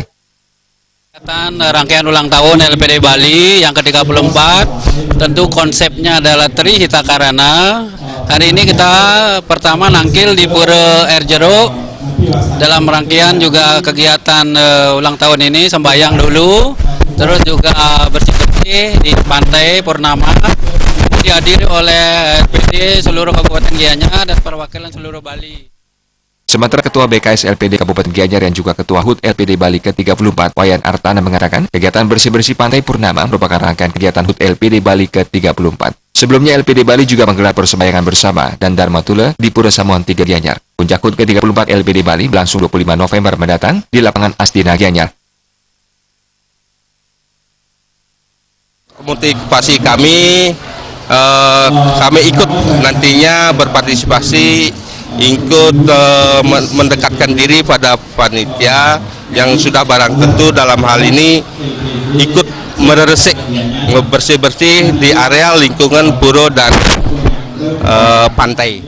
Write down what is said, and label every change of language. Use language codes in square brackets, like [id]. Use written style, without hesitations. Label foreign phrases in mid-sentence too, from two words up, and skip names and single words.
[id] Rangkaian ulang tahun LPD Bali yang ke-34, tentu konsepnya adalah Trihita Karana. Hari ini kita pertama nangkil di Pura Air Jeruk. Dalam rangkaian juga kegiatan ulang tahun ini sembahyang dulu, terus juga bersih-bersih di Pantai Purnama, dihadiri oleh LPD seluruh Kabupaten Gianyar dan perwakilan seluruh Bali. Sementara Ketua BKS LPD Kabupaten Gianyar yang juga Ketua HUT LPD Bali ke-34, Wayan Artana, mengatakan kegiatan bersih-bersih Pantai Purnama merupakan rangkaian kegiatan HUT LPD Bali ke-34. Sebelumnya LPD Bali juga menggelar persembahyangan bersama dan Dharma Tula di Pura Samuan 3 Gianyar. Puncak HUT ke-34 LPD Bali berlangsung 25 November mendatang di lapangan Astina Gianyar. Motivasi kami ikut nantinya berpartisipasi, ikut mendekatkan diri pada panitia yang sudah barang tentu dalam hal ini ikut meresik bersih-bersih di area lingkungan pura dan pantai.